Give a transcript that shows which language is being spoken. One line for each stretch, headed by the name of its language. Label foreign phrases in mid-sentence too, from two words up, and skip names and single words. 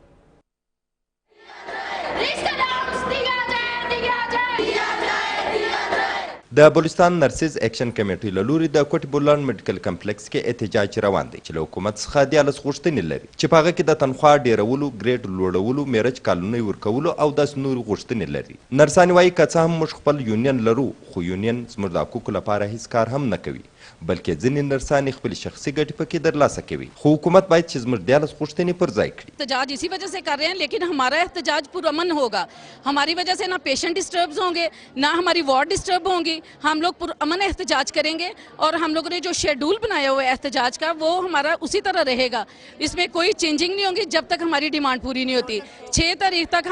Pashto: د بلوچستان نرسز ایکشن کمیټې له لوري د کوټ بولان میډیکل کمپلیکس کې احتجاج روان دی چې له حکومت څخه 14 غوښتنې لري چې په هغه کې د تنخوا ډیرولو ګریډ لوړولو میرج کالونی ورکولو او داسې نور غوښتنې لري نرسان وایي که څه هم موږ خپل یونین لرو خو یونین زموږ د حقوقو لپاره هیڅ کار هم نه کوي بلکې ځینې نرسان خپل شخصي ګټې پکې ترلاسه کوي خو حکومت باید چې زموږ 14 غوښتنې پر ځای کړي
Urdu: احتجاج اسی وجہ سے کر رہے ہیں لیکن ہمارا احتجاج پرامن ہوگا ہماری وجہ سے نا
English: patient disturb
Urdu: ہوں گے نا ہماری
English: ward disturb
Urdu: ہوں گی ہم لوگ پرامن احتجاج کریں گے اور ہم لوگوں نے جو شیڈول بنایا ہوا ہے احتجاج کا وہ ہمارا اسی طرح رہے گا اس میں کوئی چینجنگ نہیں ہوگی جب تک ہماری ڈیمانڈ پوری نہیں ہوتی 6 تاریخ تک